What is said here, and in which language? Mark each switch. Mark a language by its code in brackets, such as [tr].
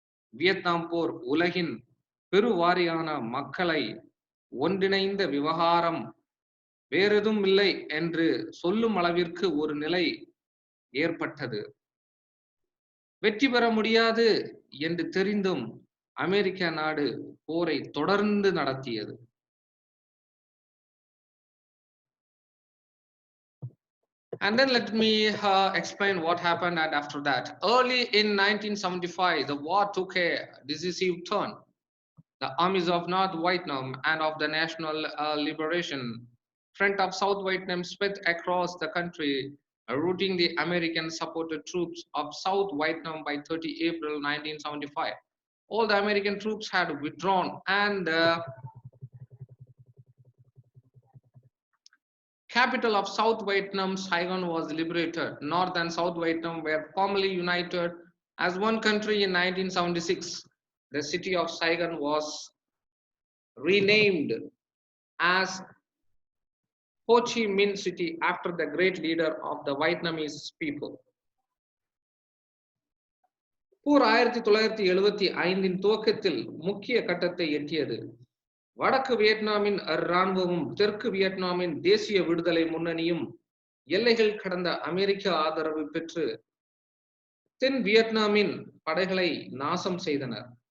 [ta] Vietnam போர் உலகின் பெருவாரியான மக்களை ஒன்றிணைந்த விவகாரம், வேறெதும் இல்லை என்று சொல்லும் அளவிற்கு ஒரு நிலை ஏற்பட்டது. வெற்றி பெற முடியாது என்று தெரிந்தும் அமெரிக்க நாடு போரை தொடர்ந்து நடத்தியது. [en] And then let me explain what happened and after that. Early in 1975, the war took a decisive turn. The armies of North Vietnam and of the National Liberation Front of South Vietnam swept across the country, routing the American-supported troops of South Vietnam by 30 April 1975. All the American troops had withdrawn and the capital of South Vietnam, Saigon, was liberated. North and South Vietnam were formally united as one country in 1976. The city of Saigon was renamed as Ho Chi Minh City after the great leader of the Vietnamese people. [ta] போர் 1975 துவக்கத்தில் முக்கிய கட்டத்தை எட்டியது. வடக்கு வியட்நாமின் இராணுவமும் தெற்கு வியட்நாமின் தேசிய விடுதலை முன்னணியும் எல்லைகள் கடந்த அமெரிக்க ஆதரவு பெற்று தென் வியட்நாமின் படைகளை நாசம் செய்தனர்.